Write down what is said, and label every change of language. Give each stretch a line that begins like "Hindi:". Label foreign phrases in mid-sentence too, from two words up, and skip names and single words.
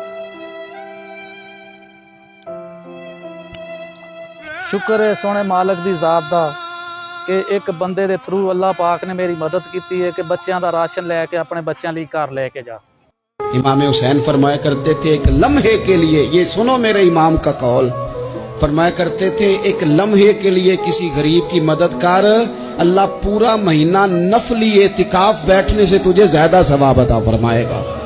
Punjabi: ਸ਼ੁਕਰ ਹੈ ਸੋਹਣੇ ਮਾਲਕ ਦੀ ਜ਼ਾਤ ਦਾ ਕਿ ਇੱਕ ਬੰਦੇ ਦੇ ਥਰੂ ਅੱਲਾਹ ਪਾਕ ਨੇ ਮੇਰੀ ਮਦਦ ਕੀਤੀ ਹੈ ਕਿ ਬੱਚਿਆਂ ਦਾ ਰਾਸ਼ਨ ਲੈ ਕੇ ਆਪਣੇ ਬੱਚਿਆਂ ਲਈ ਘਰ ਲੈ ਕੇ ਜਾ।
Hindi: इमाम हुसैन फरमाया करते थे, एक लम्हे के लिए, ये सुनो मेरे इमाम का कौल, फरमाया करते थे एक लम्हे के लिए किसी गरीब की मदद कर, अल्लाह पूरा महीना नफली एतिकाफ बैठने से तुझे ज्यादा सवाब अता फरमाएगा।